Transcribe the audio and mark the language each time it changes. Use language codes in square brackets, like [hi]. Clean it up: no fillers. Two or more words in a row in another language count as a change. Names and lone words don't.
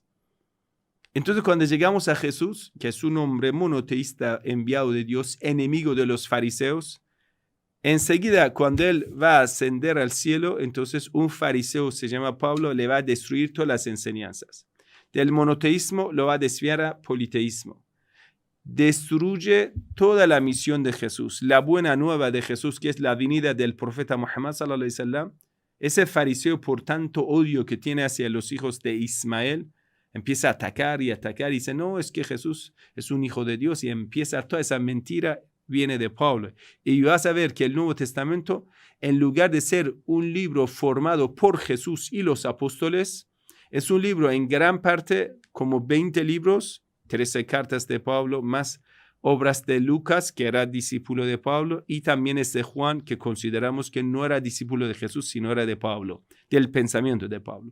[es] Entonces cuando llegamos a Jesús, que es un hombre monoteísta enviado de Dios, enemigo de los fariseos, enseguida cuando él va a ascender al cielo, entonces un fariseo se llama Pablo, le va a destruir todas las enseñanzas. del monoteísmo lo va a desviar a politeísmo. Destruye toda la misión de Jesús, la buena nueva de Jesús, que es la venida del profeta Muhammad [ar] صلى الله عليه وسلم. [es] Ese fariseo, por tanto odio que tiene hacia los hijos de Ismael, empieza a atacar y dice, no, es que Jesús es un hijo de Dios, y empieza toda esa mentira, viene de Pablo. Y vas a ver que el Nuevo Testamento, en lugar de ser un libro formado por Jesús y los apóstoles, es un libro en gran parte como 20 libros, 13 cartas de Pablo, más obras de Lucas, que era discípulo de Pablo, y también es de Juan, que consideramos que no era discípulo de Jesús, sino era de Pablo, del pensamiento de Pablo.